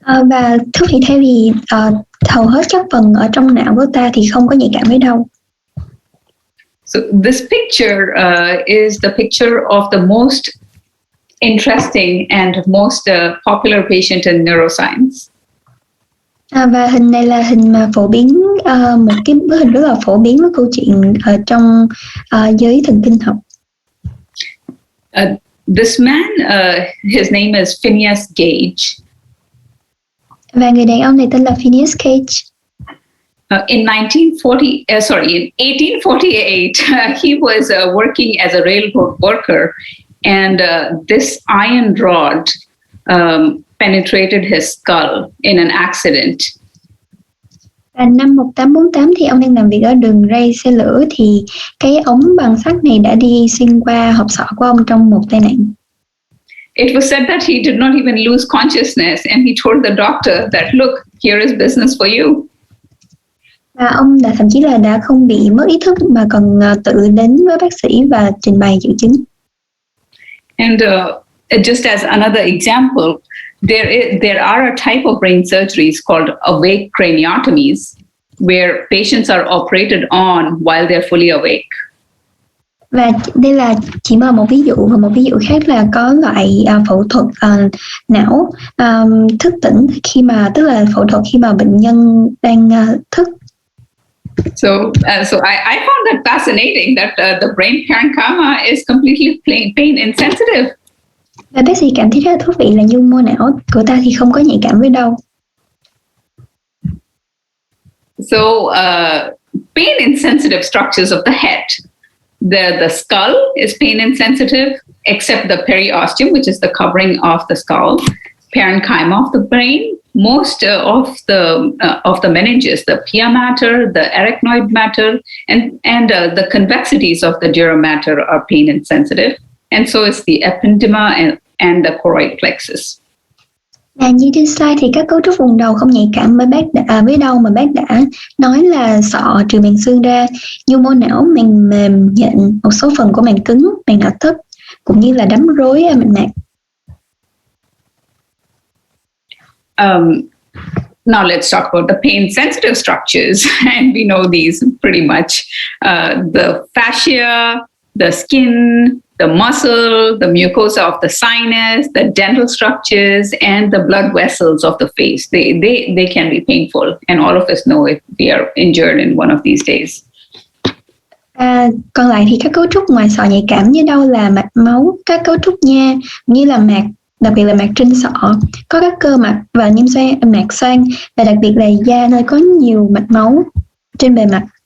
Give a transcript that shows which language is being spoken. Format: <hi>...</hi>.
<vi>Và thú vị thay vì hầu hết các phần ở trong não của ta thì không có nhạy cảm với đau.</vi> <en>So this picture is the picture of the most interesting and most popular patient in neuroscience.</en> <vi>Và hình này là hình mà phổ biến, một cái bức hình rất là phổ biến với câu chuyện ở trong giới thần kinh học.</vi> <en>This man, his name is Phineas Gage.</en> <vi>Và người đàn ông này tên là Phineas Gage.</vi> <en>In 1848, he was working as a railroad worker, and this iron rod penetrated his skull in an accident.</en> <vi>Và năm 1848 thì ông đang làm việc ở đường ray xe lửa thì cái ống bằng sắt này đã đi xuyên qua hộp sọ của ông trong một tai nạn.</vi> <en>It was said that he did not even lose consciousness, and he told the doctor that, look, here is business for you.</en> <vi>Và ông thậm chí là đã không bị mất ý thức mà còn tự đến với bác sĩ và trình bày triệu chứng.</vi> <en>And just as another example, there are a type of brain surgeries called awake craniotomies, where patients are operated on while they're fully awake.</en> <vi>Và đây là chỉ là một ví dụ, và một ví dụ khác là có loại phẫu thuật não thức tỉnh khi mà, tức là phẫu thuật khi mà bệnh nhân đang thức.</vi> <en>So I found that fascinating that the brain parenchyma is completely pain insensitive.</en> <vi>Và bác sĩ cảm thấy rất là thú vị là nhu mô não của ta thì không có nhạy cảm với đau.</vi> <en>So pain insensitive structures of the head. The skull is pain insensitive, except the periosteum, which is the covering of the skull, parenchyma of the brain. Most of the meninges, the pia mater, the arachnoid matter, and the convexities of the dura mater are pain insensitive, and so is the ependyma and the choroid plexus.</en> <vi>Và như trên slide thì các cấu trúc vùng đầu không nhạy cảm với đau mà bác đã nói là sọ trừ màng xương ra, nhu mô não, màng mềm nhện, một số phần của màng cứng, màng não thấp, cũng như là đám rối mạch mạc.</vi> <en>Now let's talk about the pain-sensitive structures, and we know these pretty much. The fascia, the skin, the muscle, the mucosa of the sinus, the dental structures, and the blood vessels of the face. They can be painful, and all of us know if we are injured in one of these days.</en> <vi>Còn lại thì các cấu trúc ngoài sọ nhạy cảm như đau là mạch máu, các cấu trúc nha, như là mạc, đặc biệt là mạc trên sọ, có các cơ mạch và niêm xoang, mạc xoang, và đặc biệt là da nơi có nhiều mạch máu trên bề mặt.</vi>